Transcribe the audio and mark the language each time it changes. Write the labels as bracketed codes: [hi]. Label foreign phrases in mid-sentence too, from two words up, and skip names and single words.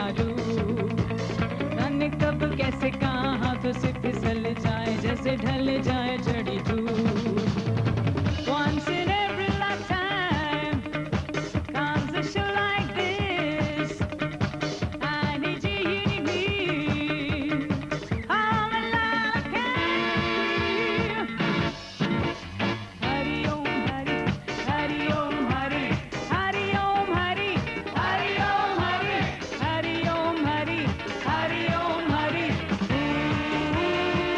[hi] रूप जाने कब कैसे कहाँ हाथों से फिसल जाए जैसे ढल जाए जड़ी धूप [en] Once in every lifetime comes a show like this I need you, you need me I'm alive [sa] Hari Om Hari Hari Om Hari Hari Om Hari Hari Om Hari Hari Om Hari Hari Om Hari